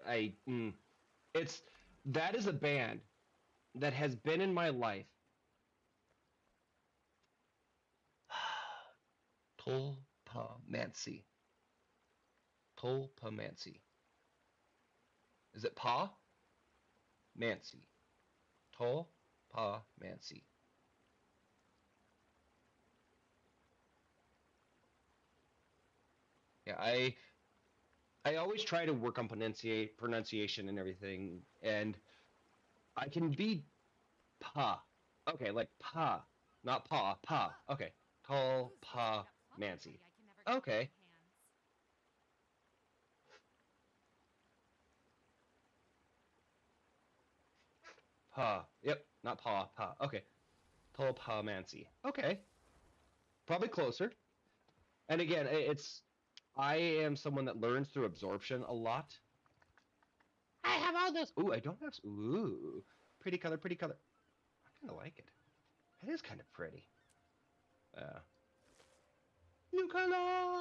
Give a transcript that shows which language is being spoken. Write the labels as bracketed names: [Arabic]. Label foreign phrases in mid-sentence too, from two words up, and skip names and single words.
[English] That is a band that has been in my life. Tulpamancy. Is it Pa? Mancy. Tulpamancy. Yeah, I always try to work on pronunciation and everything, and I can be Pa. Okay, like Pa, not Pa, Pa. Okay, Tulpamancy. Okay. Pa. Yep, not Pa, Pa. Okay. Tulpamancy. Okay. Probably closer. And again, I am someone that learns through absorption a lot. I have all this. Ooh, I don't have. Ooh, pretty color, pretty color. I kind of like it. It is kind of pretty. New color!